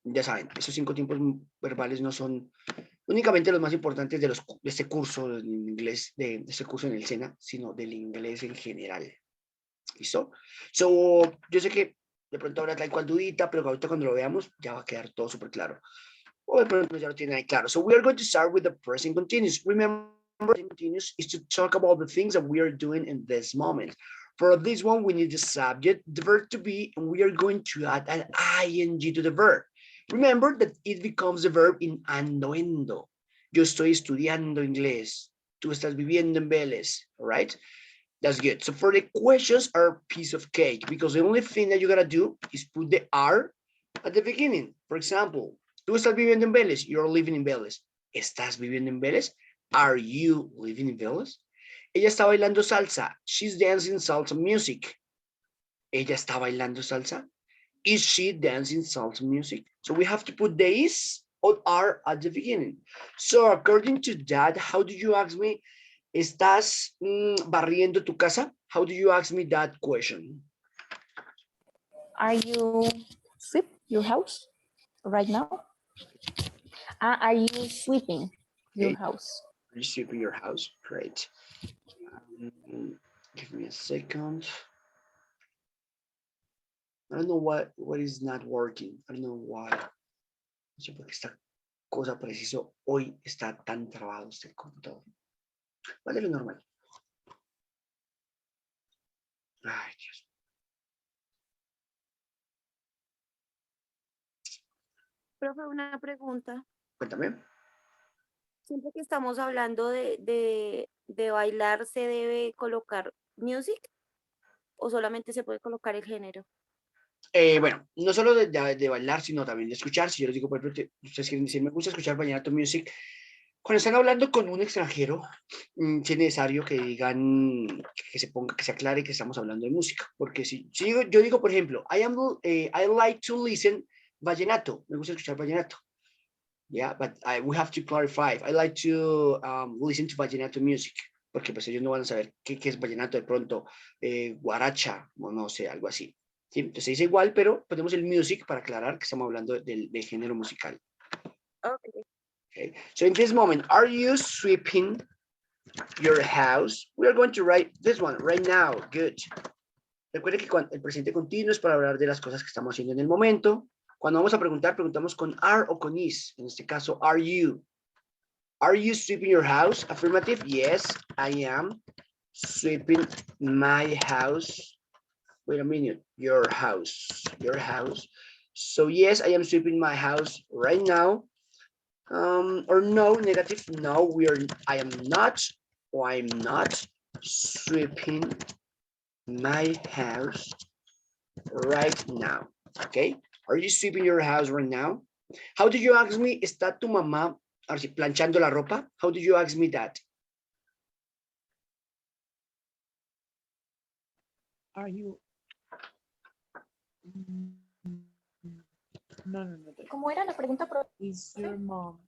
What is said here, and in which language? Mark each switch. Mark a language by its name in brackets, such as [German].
[Spanish] Ya saben, esos 5 tiempos verbales no son únicamente los más importantes de este curso en inglés, de este curso en el SENA, sino del inglés en general. ¿Listo? So, yo sé que de pronto habrá tal cual dudita, pero ahorita cuando lo veamos ya va a quedar todo súper claro. O de pronto ya lo tienen ahí claro. [English] So we are going to start with the present continuous. Remember, present continuous is to talk about the things that we are doing in this moment. For this one, we need the subject, the verb to be, and we are going to add an ing to the verb. Remember that it becomes the verb in ando. [Spanish] Yo estoy estudiando inglés. Tú estás viviendo en Vélez, [English] all right? That's good. So for the questions are a piece of cake because the only thing that you gotta do is put the R at the beginning. For example, [Spanish] tú estás viviendo en Vélez. [English] You're living in Vélez. [Spanish] ¿Estás viviendo en Vélez? [English] Are you living in Vélez? [Spanish] Ella está bailando salsa. [English] She's dancing salsa music. [Spanish] Ella está bailando salsa. [English] Is she dancing salsa music? So we have to put the is or are at the beginning. So according to that, how do you ask me? [Spanish] ¿Estás barriendo tu casa? [English] How do you ask me that question? Are you sweep your house right now? Are you sweeping your house? Are you sweeping your house? Great. Give me a second. I don't know what is not working. I don't know why. [Spanish] No sé por qué esta cosa preciso hoy está tan trabado este computador. Vale, lo normal. Ay, Dios. Profe, una pregunta. Cuéntame. Siempre que estamos hablando de bailar, ¿se debe colocar music o solamente se puede colocar el género? Bueno, no solo de bailar, sino también de escuchar. Si yo les digo, por ejemplo, ustedes quieren decir, me gusta escuchar vallenato music, Cuando están hablando con un extranjero, sí es necesario que digan, que se ponga, que se aclare que estamos hablando de música. Porque si yo digo, por ejemplo, [English] I like to listen vallenato. [Spanish] Me gusta escuchar vallenato. [English] Yeah, but we have to clarify. I like to listen to vallenato music. [Spanish] Porque pues ellos no van a saber qué es vallenato de pronto, guaracha, o no sé, algo así. ¿Sí? Entonces se dice igual, pero ponemos el music para aclarar que estamos hablando de género musical. [English] Okay. Okay, so in this moment, are you sweeping your house? We are going to write this one right now. Good. [Spanish] Recuerde que cuando el presente continuo es para hablar de las cosas que estamos haciendo en el momento. Cuando vamos a preguntar, preguntamos con are o con is. En este caso, [English] are you? Are you sweeping your house? Affirmative. Yes, I am sweeping my house. Wait a minute. Your house. Your house. So yes, I am sweeping my house right now. Or no, negative. No, I am not, or I'm not sweeping my house right now. Okay. Are you sweeping your house right now? How did you ask me? [Spanish] ¿Está tu mamá planchando la ropa? [English] How did you ask me that? Are you? No. [Spanish] ¿Cómo era la pregunta? [English] Is your mom?